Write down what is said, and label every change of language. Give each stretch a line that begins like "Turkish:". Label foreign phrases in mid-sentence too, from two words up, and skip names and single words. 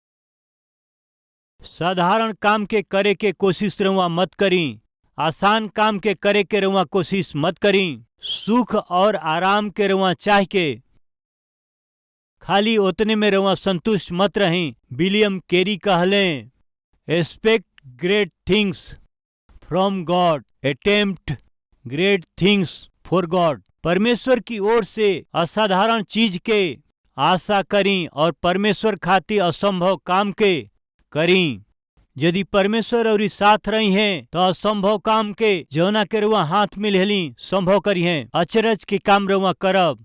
Bhojpuri: साधारण काम के करे के कोशिश रउआ मत करी। आसान काम के करे के रउआ कोशिश मत करी। सुख और आराम के रउआ चाह के खाली उतने में रउआ संतुष्ट मत रही। विलियम कैरी कहले,
English: Expect great things from God, attempt great things for God.
Bhojpuri: परमेश्वर की ओर से असाधारण चीज के आशा करी और परमेश्वर खातिर असंभव काम के करी। यदि परमेश्वर और साथ रही हैं तो असंभव काम के जौना के रुआ हाथ में लेली संभव करी हैं। अचरज के काम रुआ करब।